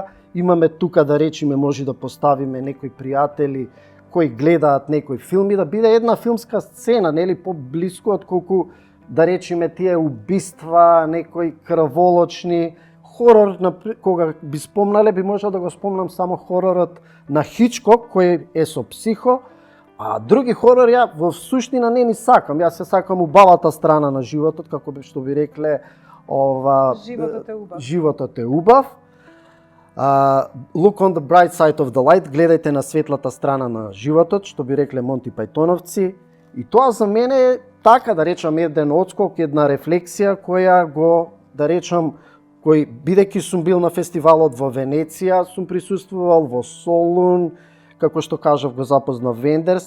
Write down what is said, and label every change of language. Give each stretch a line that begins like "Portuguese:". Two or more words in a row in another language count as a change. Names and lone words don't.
Macedonian: Имаме тука, да речеме, може да поставиме некои пријатели кои гледаат некој филм и да биде една филмска сцена, нели, поблиску од колку, да речеме, тие убиства, некои крволочни, хорор, кога би спомнале, би можел да го спомнам само хоророт на Хичкок, кој е со Психо, а други хорори ја во суштина не ни сакам. Јас се сакам убавата страна на животот, како што би рекле, Животот е убав. Животот е убав.
English: Look on the bright side of the light,
Macedonian: гледајте на светлата страна на животот, што би рекле Монти Пајтоновци. И тоа за мене е така, да речам, еден одскок, една рефлексија која го, да речам, кој, бидејќи сум бил на фестивалот во Венеција, сум присуствувал во Солун, како што кажав, го запознав Вендерс.